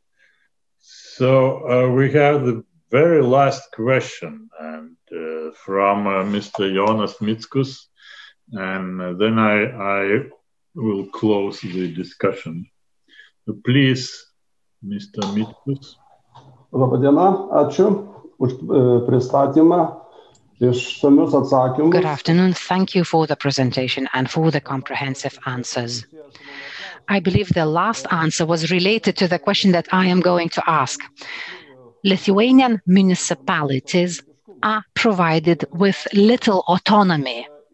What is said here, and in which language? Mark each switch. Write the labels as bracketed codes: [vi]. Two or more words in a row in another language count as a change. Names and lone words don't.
[en] So we have the very last question, and from Mr. Jonas Mickus, and then I will close the discussion. So please, Mr. Mickus. [lt] Labą dieną, ačiū už pristatymą. [en] Good afternoon. Thank you for the presentation and for the comprehensive answers. I believe the last answer was related to the question that I am going to ask. Lithuanian municipalities are provided with little autonomy.